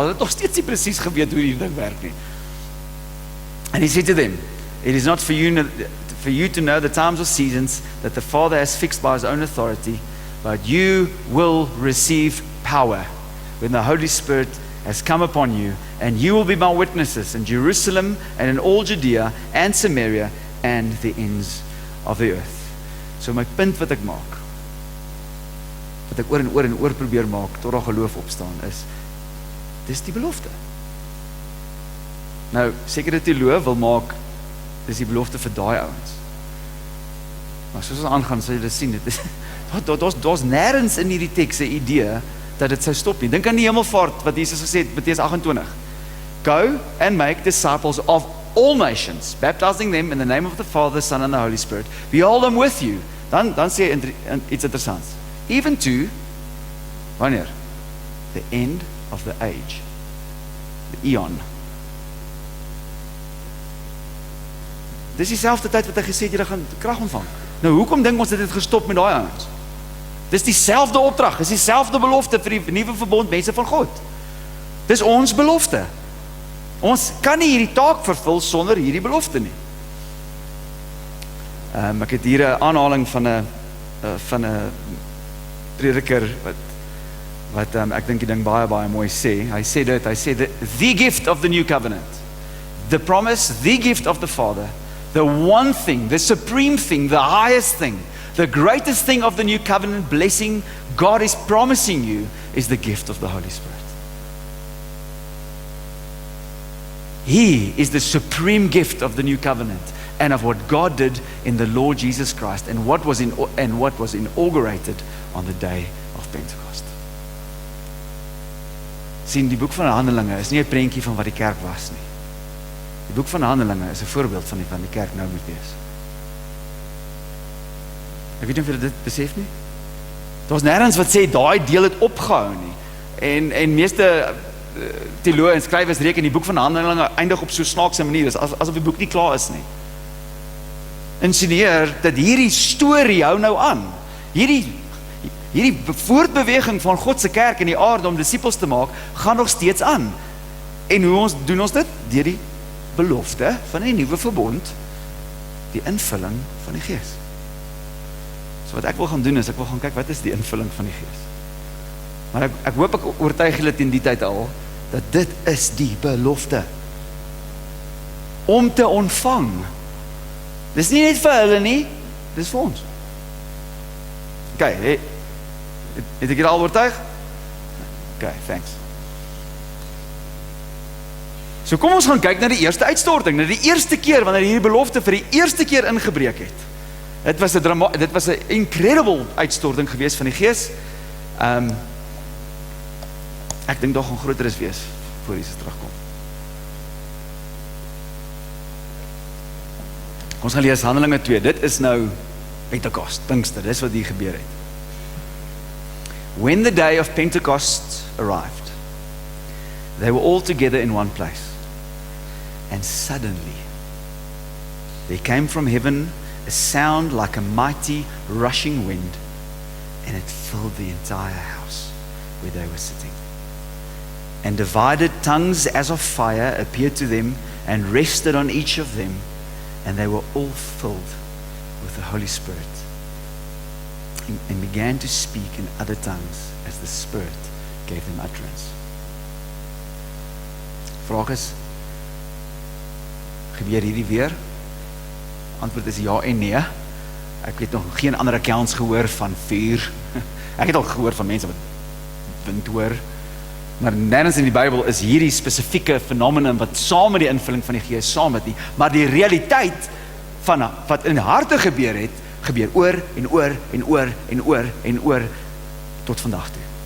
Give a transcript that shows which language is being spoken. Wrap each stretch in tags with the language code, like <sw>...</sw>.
<af>Hulle het nog steeds nie presies geweet hoe die ding werk nie.</af> <en>And he said to them, it is not for you to know the times or seasons that the Father has fixed by his own authority, but you will receive power when the Holy Spirit has come upon you, and you will be my witnesses in Jerusalem and in all Judea and Samaria and the ends of the earth.</en> <af>So my punt wat ek maak, wat ek oor en oor probeer maak, tot daar geloof opstaan, is, dis die belofte. Nou, sekere teoloë wil maak, dis die belofte vir daai ouens. Maar soos ons aangaan, sal jy dit sien, daar's nêrens in hierdie teks 'n idee, dat dit sou stop nie. Dink aan die hemelvaart, wat Jesus gesê het, Matteus 28.</af> <en>Go and make disciples of all nations, baptizing them in the name of the Father, Son and the Holy Spirit. Behold, I'm with you.</en> <af>Dan sê hy iets interessants.</af> <en>Even to,</en> <af>wanneer?</af> <en>The end of the age. The eon.</en> <af>Dis dieselfde tyd wat hy gesê het, julle gaan krag ontvang. Nou, hoekom dink ons dit het gestop met daai ouens? Dis dieselfde opdrag, dis dieselfde belofte vir die nuwe verbond mense van God. Dis ons belofte. Ons kan nie hierdie taak vervul sonder hierdie belofte nie. Ek het hier 'n aanhaling van 'n prediker wat ek dink die ding baie mooi sê. Hy sê</af> <en>the gift of the new covenant, the promise, the gift of the Father, the one thing, the supreme thing, the highest thing, the greatest thing of the new covenant blessing God is promising you is the gift of the Holy Spirit. He is the supreme gift of the new covenant and of what God did in the Lord Jesus Christ and what was inaugurated on the day of Pentecost.</en> <af>Sien, die boek van Handelinge is nie 'n prentjie van wat die kerk was nie. Die boek van Handelinge is 'n voorbeeld van die kerk nou moet wees. Ek weet nie of julle dit besef nie. Daar's nêrens wat sê daai deel het opgehou nie. En meeste teoloë en skrywers reken die boek van Handelinge eindig op so snaakse manier, asof die boek nie klaar is nie. Insinueer dat hierdie storie hou nou aan. Hierdie voortbeweging van God se kerk in die aarde om disippels te maak, gaan nog steeds aan. En hoe doen ons dit? Deur die belofte van die nuwe verbond, die invulling van die Gees. So wat ek wil gaan doen is, ek wil gaan kyk, wat is die invulling van die Gees? Maar ek hoop ek oortuig julle teen die tyd al, dat dit is die belofte. Om te ontvang. Dis nie net vir hulle nie, dis vir ons. Okay, het ek julle al oortuig?</af> <en>Okay, thanks.</en> <af>So kom ons gaan kyk na die eerste uitstorting, na die eerste keer wanneer hierdie belofte vir die eerste keer ingebreek het. Dit was 'n incredible uitstorting gewees van die Gees. Ek dink daar gaan groteres wees voor Jesus terugkom. Ons gaan lees Handelinge 2. Dit is nou Pentekost, Pinkster, dis wat hier gebeur het.</af> <en>When the day of Pentecost arrived, they were all together in one place. And suddenly, there came from heaven a sound like a mighty rushing wind, and it filled the entire house where they were sitting. And divided tongues as of fire appeared to them and rested on each of them, and they were all filled with the Holy Spirit and began to speak in other tongues as the Spirit gave them utterance.</en> <af>Vraag is, gebeur hierdie weer? Antwoord is ja en nee. Ek het nog geen ander accounts gehoor van vuur. Ek het al gehoor van mense wat wind hoor. Maar nergens in die Bybel is hierdie spesifieke fenomeen wat saam met die invulling van die Gees saam met nie. Maar die realiteit van wat in die harte gebeur het, gebeur oor en oor en oor en oor en oor tot vandag toe.</af>